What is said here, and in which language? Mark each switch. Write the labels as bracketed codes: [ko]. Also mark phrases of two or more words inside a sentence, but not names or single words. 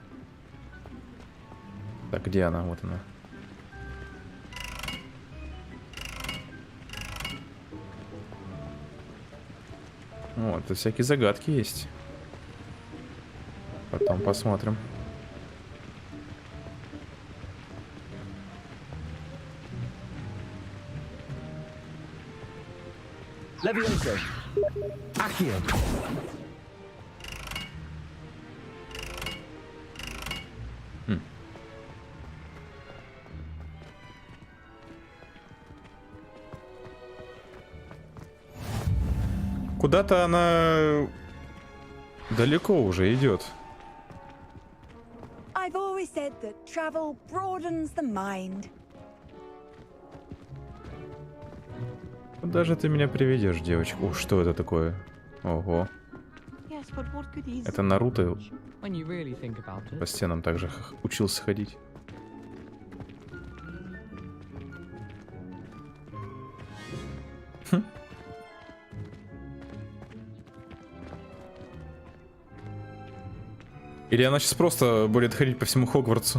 [ru] Так, где она? Вот она. О, тут всякие загадки есть. Потом посмотрим. Leviosa. Accio. Куда-то она далеко уже идет. [en] I've always said that travel broadens the mind. [ru] Куда же ты меня приведешь, девочка? О, что это такое? Ого. Это Наруто по стенам также учился ходить. Или она сейчас просто будет ходить по всему Хогвартсу?